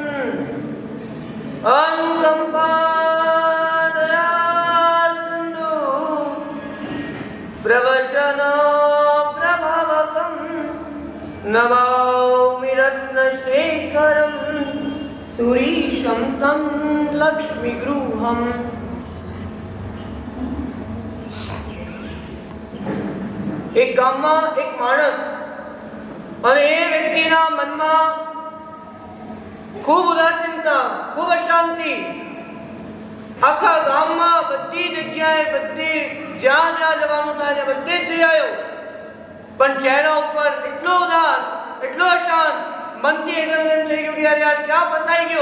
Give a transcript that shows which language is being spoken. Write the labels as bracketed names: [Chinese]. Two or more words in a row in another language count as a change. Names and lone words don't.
[Sanskrit] अनुकम्पादयासिन्धु प्रवचन प्रभावकं नमामि रत्नशेखरं सुरीशं तं लक्ष्मीगृहम्. [Gujarati] એક ગામમાં એક માણસ અને એ વ્યક્તિના મનમાં ખૂબ ઉદાસીનતા, ખૂબ અશાંતિ. આખા ગામમાં બધી જગ્યાએ જ્યાં જવાનું થાય ત્યાં બધે જ જઈ આવ્યો, પણ ચહેરા ઉપર એટલો ઉદાસ, એટલો અશાંત, મનથી એકદમ એમ થઈ ગયું કે યાર ક્યાં ફસાઈ ગયો.